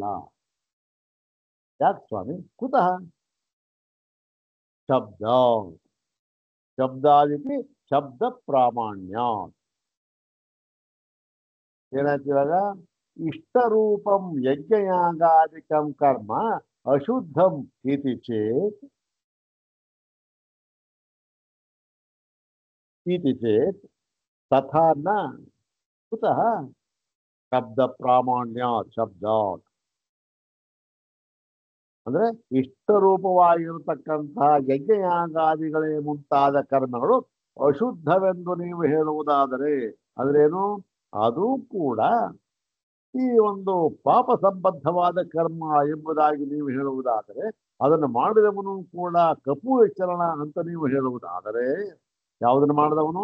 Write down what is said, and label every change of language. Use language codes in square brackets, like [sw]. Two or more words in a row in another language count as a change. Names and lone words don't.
[kn] ಯಾಕೆ ಸ್ವಾಮಿ? [sa] ಕುತಃ? ಶಬ್ದಾದಿತಿ ಶಬ್ದ ಪ್ರಾಮಾಣ್ಯ. [kn] ಏನಾಯ್ತು ಇವಾಗ? [sa] ಇಷ್ಟರೂಪಂ ಯಜ್ಞಯಾಗಾದಿಕಂ ಕರ್ಮ ಅಶುದ್ಧಂ ಇತಿ ಚೇತ್ ತಥಾ ನ. ಕುತಃ? ಶಬ್ದ ಪ್ರಾಮಾಣ್ಯ. [kn] ಶಬ್ದಾತ್ ಅಂದ್ರೆ ಇಷ್ಟರೂಪವಾಗಿರತಕ್ಕಂತಹ ಯಜ್ಞಯಾಗಾದಿಗಳೇ ಮುಂತಾದ ಕರ್ಮಗಳು ಅಶುದ್ಧವೆಂದು ನೀವು ಹೇಳುವುದಾದರೆ ಅದ್ರೇನು? ಅದು ಕೂಡ ಈ ಒಂದು ಪಾಪ ಸಂಬದ್ಧವಾದ ಕರ್ಮ ಎಂಬುದಾಗಿ ನೀವು ಹೇಳುವುದಾದರೆ, ಅದನ್ನು ಮಾಡಿದವನು ಕೂಡ ಕಪು ಎಚ್ಚರಣ ಅಂತ ನೀವು ಹೇಳುವುದಾದರೆ, ಯಾವುದನ್ನು ಮಾಡಿದವನು?